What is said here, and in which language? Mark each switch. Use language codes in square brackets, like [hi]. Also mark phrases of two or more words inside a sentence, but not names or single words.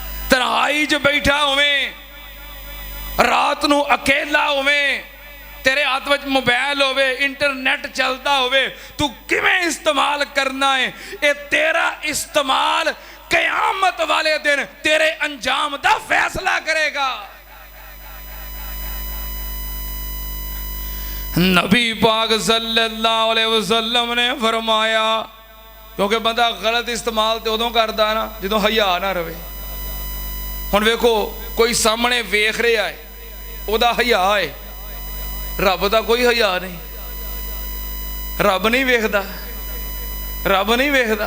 [pa] ਤਨਹਾਈ ਚ ਬੈਠਾ ਹੋਵੇਂ, ਰਾਤ ਨੂੰ ਅਕੇਲਾ ਹੋਵੇਂ, ਤੇਰੇ ਹਾਥ ਮੇਂ ਮੋਬਾਇਲ ਹੋਵੇ, ਇੰਟਰਨੈੱਟ ਚਲਤਾ ਹੋਵੇ, ਤੂ ਕਿਵੇਂ ਇਸਤੇਮਾਲ ਕਰਨਾ ਹੈ? [ur] یہ تیرا استعمال قیامت والے دن تیرے انجام دا فیصلہ کرے گا. نبی پاک [ar] صلى الله عليه وسلم [ur] نے فرمایا، کیونکہ بندہ غلط استعمال تو اودوں کرتا ہے نا جو حیا نا رہے. [pa] ਹੁਣ ਵੇਖੋ, ਕੋਈ ਸਾਮ੍ਹਣੇ ਵੇਖ ਰਹਾ ਹੈ, ਉਹਦਾ ਹਯਾ ਹੈ, ਰੱਬ ਕਾ ਕੋਈ ਹਯਾ ਨਹੀਂ, ਰੱਬ ਨਹੀਂ ਵੇਖਦਾ, ਰੱਬ ਨਹੀਂ ਵੇਖਦਾ।